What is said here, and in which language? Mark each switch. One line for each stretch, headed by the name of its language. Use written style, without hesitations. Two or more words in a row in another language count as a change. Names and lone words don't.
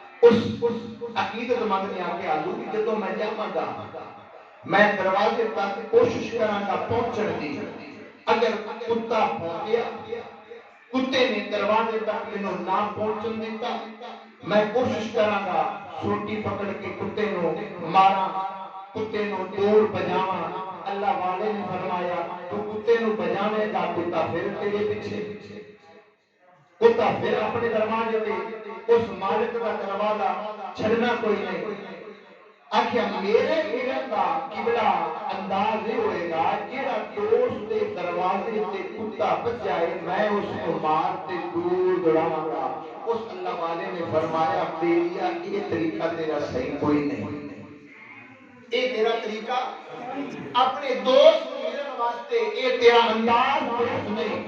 Punjabi: اس عقیدت مند نے آ کے آلو کہ جدو میں جاواں گا میں دروازے تک کوشش کراں گا پہنچن دی، اگر کتا پہنچیا کتے نے دروازے تک مینوں نہ پہنچن دیتا میں کوشش کراں گا سوٹی پکڑ کے کتے نو ماراں، کتے نو دور بجاواں۔ اللہ والے نے فرمایا تو کتے نو بجاوے گا کتا پھر تیرے پیچھے، کتا پھر اپنے دروازے تے اس مالک کا دروازہ چھڑنا کوئی نہیں۔ آخیا میرے ملن کا قبلہ انداز یہ ہوئے گا جیڑا دوست دے دروازے تے کتا بچ جائے میں اس کو مار تے دور دوڑاواں گا۔ اس اللہ والے نے فرمایا بیلیا یہ طریقہ تیرا صحیح کوئی نہیں، اے تیرا طریقہ اپنے دوست ملن واسطے اے تیرا انداز درست نہیں۔